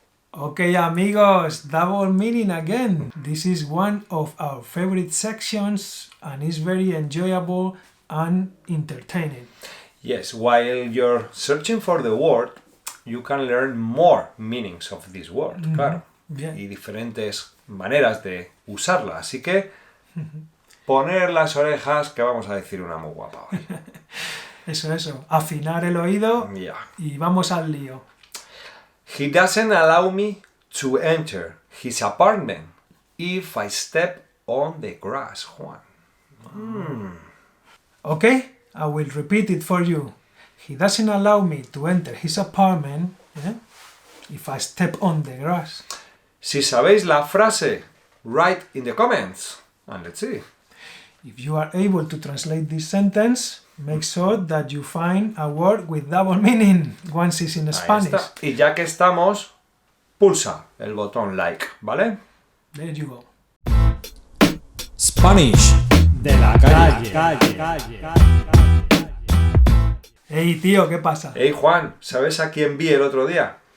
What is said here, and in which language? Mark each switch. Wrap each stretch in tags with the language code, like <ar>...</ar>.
<en>Okay, amigos, double meaning again. This is one of our favorite sections and is very enjoyable and entertaining. Yes, while you're searching for the word, you can learn more meanings of this word,</en> <es>claro. Bien. Y diferentes maneras de usarla. Así que poner las orejas, que vamos a decir una muy guapa hoy. Eso. Afinar el oído</es> <en>Yeah.</en> <es>y vamos al lío.</es> <en>He doesn't allow me to enter his apartment if I step on the grass, Juan. Okay, I will repeat it for you. He doesn't allow me to enter his apartment if I step on the grass.</en> <es>Si sabéis la frase,</es> <en>write in the comments and let's see. If you are able to translate this sentence, make sure that you find a word with double meaning once it's in</en> <es>Ahí</es> <en>Spanish.</en> <es>está. Y ya que estamos, pulsa el botón like, ¿vale?</es> <en>There you go. Spanish</en> <es>De la calle. Hey tío, ¿qué pasa? Hey Juan, ¿sabes a quién vi el otro día?</es>